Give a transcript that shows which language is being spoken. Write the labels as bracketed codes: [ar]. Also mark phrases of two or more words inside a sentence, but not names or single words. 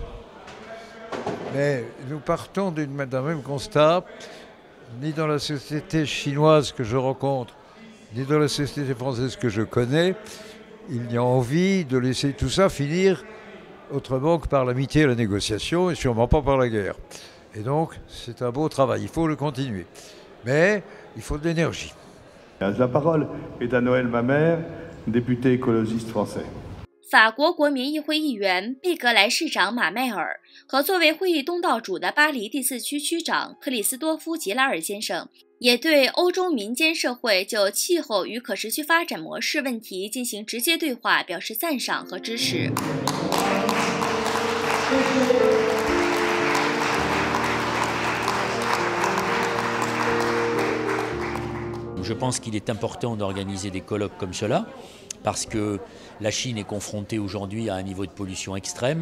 [fr] Mais nous partons d'un même constat, ni dans la société chinoise que je rencontre, ni dans la société française que je connais, il y a envie de laisser tout ça finir autrement que par l'amitié et la négociation, et sûrement pas par la guerre. Et donc, c'est un beau travail, il faut le continuer. Mais il faut de l'énergie. La parole est à Noël Mamère, député écologiste français. [zh] 法国国民议会议员贝格莱市长马迈尔和作为会议东道主的巴黎第4区区长克里斯多夫·吉拉尔先生，也对欧洲民间社会就气候与可持续发展模式问题进行直接对话表示赞赏和支持。 [fr] Je pense qu'il est important d'organiser des colloques comme cela, parce que la Chine est confrontée aujourd'hui à un niveau de pollution extrême.